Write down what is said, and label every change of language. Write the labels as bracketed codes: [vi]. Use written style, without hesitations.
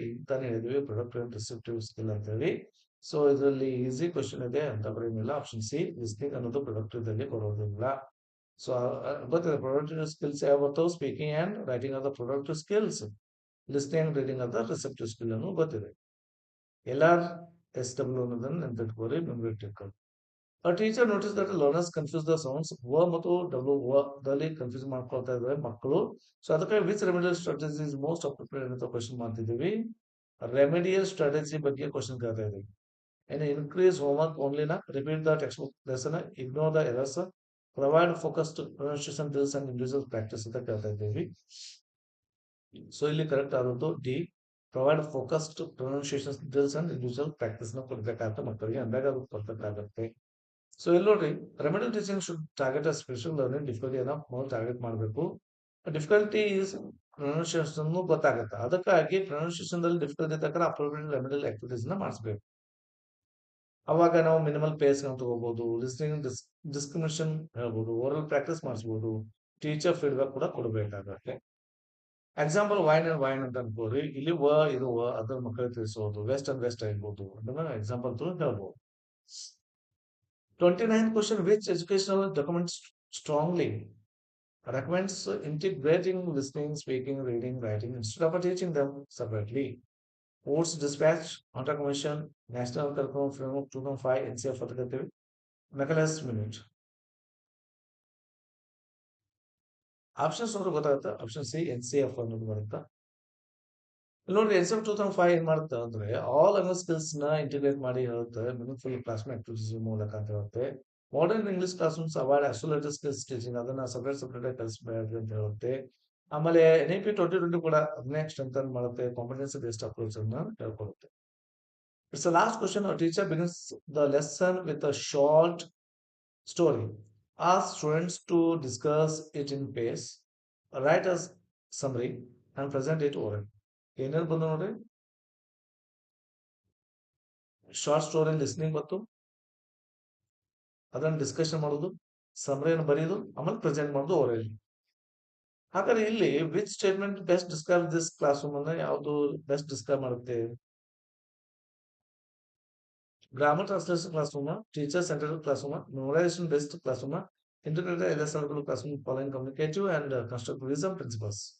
[kn] ಇಂತಾನೆ ಹೇಳಿದ್ವಿ productive and receptive skill ಅಂತ ಹೇಳಿ. ಸೊ ಇದರಲ್ಲಿ ಈಸಿ ಕ್ವಶನ್ ಇದೆ ಅಂತ ಬರೆಯಲಿಲ್ಲ. ಆಪ್ಷನ್ ಸಿ ಲಿಸ್ನಿಂಗ್ ಅನ್ನೋದು ಪ್ರೊಡಕ್ಟಿವ್ ದಲ್ಲಿ ಬರೋದಿಲ್ಲ. ಸೊ ಗೊತ್ತಿದೆ ಪ್ರೊಡಕ್ಟಿವ್ ಸ್ಕಿಲ್ಸ್ ಯಾವ ಬರ್ತಾವೆ? [en] Speaking and writing are the productive skills. Listening and reading are the receptive skill [kn] ಅನ್ನು ಗೊತ್ತಿದೆ. LRSW ಅನ್ನೋದನ್ನ ನೆನ್ಪಿಟ್ಕೋರಿ, ಮೆಮೊರಿ ಇಟ್ಕೊಳ್ಳಿ. [en] A teacher noticed that learners confuse the sounds [kn] ವ ಮತ್ತು W ದಲ್ಲಿ ಕನ್ಫ್ಯೂಸ್ ಮಾಡ್ಕೊಳ್ತಾ ಇದ್ದಾರೆ ಮಕ್ಕಳು. ಸೊ ಅದಕ್ಕೆ [en] which remedial strategy is most appropriate [kn] ಅಂತ ಕ್ವಶನ್ ಮಾಡ್ತಿದ್ದೀವಿ. [en] remedial strategy [kn] ಬಗ್ಗೆ ಕ್ವಶನ್ ಕೇಳ್ತಾ ಇದ್ದೀವಿ. [en] ಏನು increase homework ಓನ್ಲಿನ, repeat the text book lesson, ignore the errors, provide focused pronunciation drills and individual practice [kn] ಅಂತ ಕೇಳ್ತಾ ಇದ್ದೀವಿ. ಸೊ ಇಲ್ಲಿ ಕರೆಕ್ಟ್ ಆದದ್ದು D, [en] provide focused pronunciation drills and individual practice [kn] ನ ಕೊಡ್ಬೇಕಾಗುತ್ತೆ ಮಕ್ಕಳಿಗೆ, ಅಂದಾಗ ಅದು ಪರ್ಫೆಕ್ಟ್ ಆಗುತ್ತೆ. ಸೊ ಇಲ್ಲಿ ನೋಡ್ರಿ, [en] remedial teaching should target a special learning difficulty [kn] ಅನ್ನ ಟಾರ್ಗೆಟ್ ಮಾಡಬೇಕು. [en] difficulty is pronunciation [kn] ಗೊತ್ತಾಗುತ್ತೆ. ಅದಕ್ಕಾಗಿ ಪ್ರೊನೌನ್ಸಿಯೇಷನ್ ದಲ್ಲಿ ಡಿಫಿಕಲ್ಟಿ ಇದ್ದಾಗ ಅಪ್ರೋಪ್ರಿಯೇಟ್ ರೆಮಿಡಿಯಲ್ ಆಕ್ಟಿವಿಟೀಸ್ ನ ಮಾಡಿಸ್ಬೇಕು. ಅವಾಗ ನಾವು ಮಿನಿಮಲ್ ಪೇಸ್ ತಗೋಬಹುದು, ಲಿಸ್ನಿಂಗ್ ಡಿಸ್ಕ್ರಿಮಿನೇಷನ್ ಹೇಳ್ಬೋದು, ಓರಲ್ ಪ್ರಾಕ್ಟೀಸ್ ಮಾಡಿಸ್ಬೋದು, ಟೀಚರ್ ಫೀಡ್ಬ್ಯಾಕ್ ಕೂಡ ಕೊಡಬೇಕಾಗತ್ತೆ. ಎಕ್ಸಾಂಪಲ್ ವೈನ್ ಅಂಡ್ ವೈನ್ ಅಂತ ಅನ್ಕೋರಿ, ಇಲ್ಲಿ ಇದು ಅದ್ರ ಮಕ್ಕಳಿಗೆ ತಿಳಿಸೋದು, ವೆಸ್ಟ್ ಅಂಡ್ ವೆಸ್ಟ್ ಆಗಿರ್ಬೋದು, ಅದನ್ನ ಎಕ್ಸಾಂಪಲ್ ತು ಹೇಳ್ಬೋದು. [en] 29th question, which educational documents strongly recommends integrating listening, speaking, reading, writing instead of teaching them separately? Woods Dispatch, Hunter Commission, National Curriculum Framework 2005, NCF ಅದಕ್ಕೆ Macaulay's minute. [kn] ಆಪ್ಷನ್ಸ್ ನೋಡ್ರೆ ಗೊತ್ತಾಗುತ್ತೆ. Option C NCF ಅನ್ನೋದು ಬರುತ್ತೆ. ಇಲ್ಲಿ ನೋಡ್ರಿ NCF 2005 ಏನ್ ಮಾಡುತ್ತೆ ಅಂದ್ರೆ ಆಲ್ ಲ್ಯಾಂಗ್ವೇಜ್ ಸ್ಕಿಲ್ಸ್ ನ ಇಂಟಿಗ್ರೇಟ್ ಮಾಡಿ ಹೇಳುತ್ತೆ, ಮೀನಿಂಗ್ಫುಲ್ ಕ್ಲಾಸ್ ರೂಮ್ ಆಕ್ಟಿವಿಟೀಸ್ ಮೂಲಕ ಅಂತ ಹೇಳುತ್ತೆ. [en] modern English class rooms avoid isolated skills teaching, [kn] ಅದನ್ನ ಸಪರೇಟ್ ಆಗಿ ಕಲಿಸಬೇಡ್ರಿ ಅಂತ ಹೇಳುತ್ತೆ. ಆಮೇಲೆ NEP 2020 ಕೂಡ ಅದನ್ನೇ ಸ್ಟ್ರೆಂಥನ್ ಮಾಡುತ್ತೆ, ಕಾಂಪಿಟೆನ್ಸಿ ಬೇಸ್ಡ್ ಅಪ್ರೋಚ್ ಅನ್ನ ಹೇಳ್ಕೊಡುತ್ತೆ. [en] It's the last question. A teacher begins the lesson with a short story. Ask students to discuss it in pace, write a summary, and present it oral. [kn] ಏನೇನು ಬಂದು ನೋಡ್ರಿ, short story listening ಮತ್ತು ಅದನ್ನ discussion ಮಾಡೋದು, ಸಮರಿಯನ್ನು ಬರೆಯೋದು, ಆಮೇಲೆ present ಮಾಡೋದು orally. ಹಾಗಾದ್ರೆ ಇಲ್ಲಿ [en] which statement best describe this class room [kn] ಅಂದ್ರೆ ಯಾವುದು ಬೆಸ್ಟ್ ಡಿಸ್ಕ್ರೈಬ್ ಮಾಡುತ್ತೆ? [en] Grammar translation classroom, teacher centered classroom, memorization based classroom, integrated LSR classroom following communicative and constructivism principles.